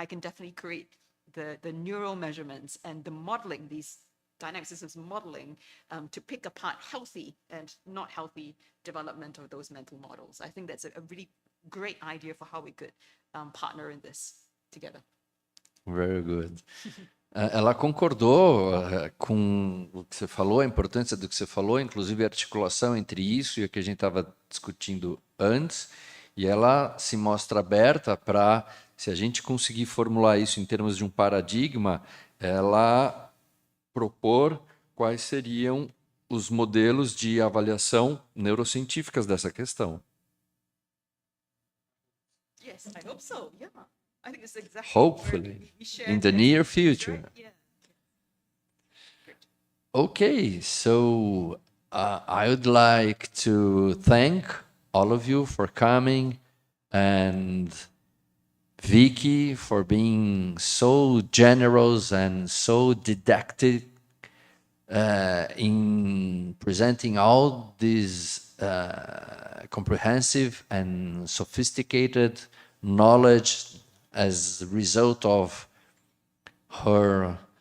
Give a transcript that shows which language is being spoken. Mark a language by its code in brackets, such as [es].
[en] I can definitely create the neural measurements and the modeling, these dynamic systems modeling, to pick apart healthy and not healthy development of those mental models. I think that's a really great idea for how we could partner in this together. Very good. [pt] Ela concordou com o que você falou, a importância do que você falou, inclusive a articulação entre isso e o que a gente estava discutindo antes, e ela se mostra aberta para, se a gente conseguir formular isso em termos de um paradigma, ela propor quais seriam os modelos de avaliação neurocientíficas dessa questão. [en] Yes, I hope so. Yeah. I think it's exactly Hopefully, in the near future. Yeah. Okay, so I would like to thank all of you for coming, and Vicky for being so generous and so didactic in presenting all these comprehensive and sophisticated knowledge as a result of her